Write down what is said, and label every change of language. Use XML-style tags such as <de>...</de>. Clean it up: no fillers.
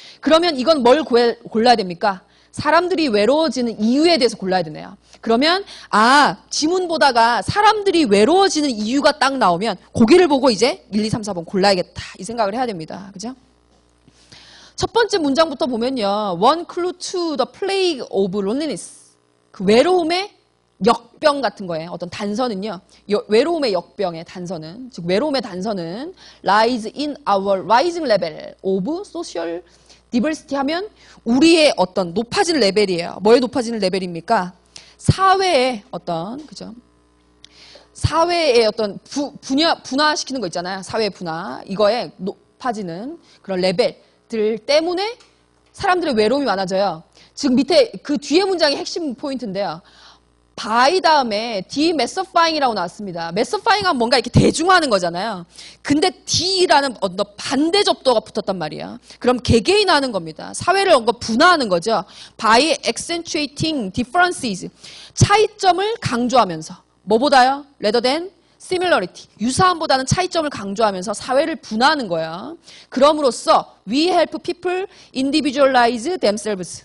<ko>그러면 이건 뭘 골라야 됩니까? 사람들이 외로워지는 이유에 대해서 골라야 되네요. 그러면 지문 보다가 사람들이 외로워지는 이유가 딱 나오면 고기를 보고 이제 1, 2, 3, 4번 골라야겠다. 이 생각을 해야 됩니다. 그죠? 첫 번째 문장부터 보면요.</ko> <en>One clue to the plague of loneliness.</en> <ko>그 외로움의 역병 같은 거예요. 어떤 단서는요. 외로움의 역병의 단서는, 즉 외로움의 단서는</ko> <en>lies in our rising level of social diversity</en> <ko>하면 우리의 어떤 높아지는 레벨이에요. 뭐에 높아지는 레벨입니까? 사회의 어떤, 그죠? 사회의 어떤 분화시키는 거 있잖아요. 사회 분화. 이거에 높아지는 그런 레벨들 때문에 사람들의 외로움이 많아져요. 즉 밑에 그 뒤에 문장이 핵심 포인트인데요. by 다음에 demessifying이라고 나왔습니다. messifying 하면 뭔가 이렇게 대중화하는 거잖아요. 근데 D라는 어떤 반대 접도가 붙었단 말이야. 그럼 개개인화하는 겁니다. 사회를 뭔가 분화하는 거죠.</ko> <en>by accentuating differences.</en> <ko>차이점을 강조하면서. 뭐보다요?</ko> <en>rather than similarity.</en> <ko>유사함보다는 차이점을 강조하면서 사회를 분화하는 거야. 그럼으로써</ko> <en>we help people individualize themselves.</en>